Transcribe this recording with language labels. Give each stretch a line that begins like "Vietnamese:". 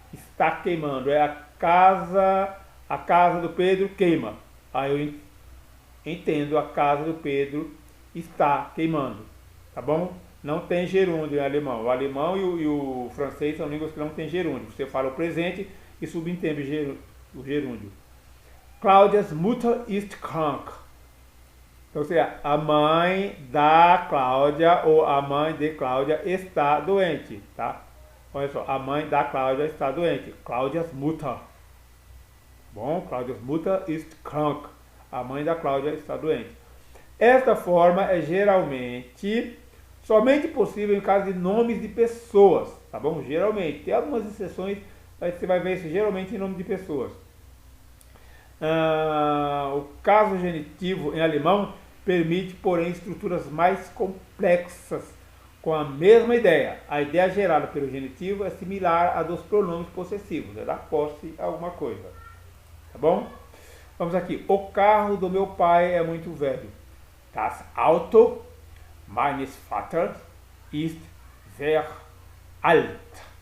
Portuguese: Está queimando, é a casa do Pedro queima. Aí eu entendo, a casa do Pedro está queimando, tá bom? Não tem gerúndio em alemão. O alemão e o francês são línguas que não tem gerúndio. Você fala o presente e subentende o gerúndio.
German: Claudias Mutter ist krank.
Portuguese: Então, seja, a mãe da Cláudia ou a mãe de Cláudia está doente, tá? Olha só, a mãe da Cláudia está doente.
German: Claudias Mutter.
Portuguese: Bom,
German: Claudias Mutter ist krank.
Portuguese: A mãe da Cláudia está doente. Esta forma é geralmente somente possível em caso de nomes de pessoas, tá bom? Geralmente. Tem algumas exceções, mas você vai ver isso geralmente em nome de pessoas. O caso genitivo em alemão permite, porém, estruturas mais complexas com a mesma ideia. A ideia gerada pelo genitivo é similar à dos pronomes possessivos, é dar posse a alguma coisa. Tá bom? Vamos aqui. O carro do meu pai é muito velho.
German: Das Auto meines Vaters ist sehr alt.